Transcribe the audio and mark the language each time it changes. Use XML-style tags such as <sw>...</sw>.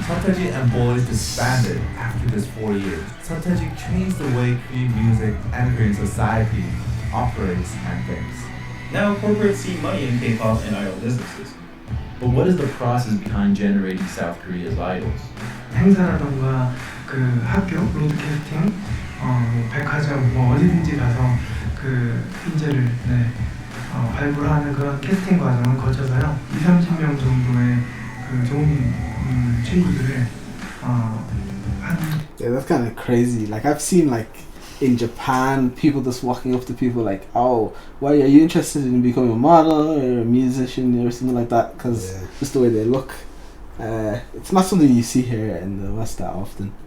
<en>Sataji and Boys disbanded after just 4 years. Sataji changed the way Korean music and Korean society operates and thinks. Now corporates see money in K-pop and idol businesses. But what is the process behind generating South Korea's idols?</en> <ko>행사라던가 그 학교 브로드캐스팅, 백화점 뭐 어디든지 가서 그 인재를 발굴하는 그런 캐스팅 과정을 거쳐서요 20-30명 정도의 그 좋은 친구들을</ko> <en>Yeah, that's kind of crazy. Like I've seen like in Japan, people just walking up to people like, "Oh, why are you interested in becoming a model or a musician or something like that?" Because just the way they look, it's not something you see here in the West that often.</en>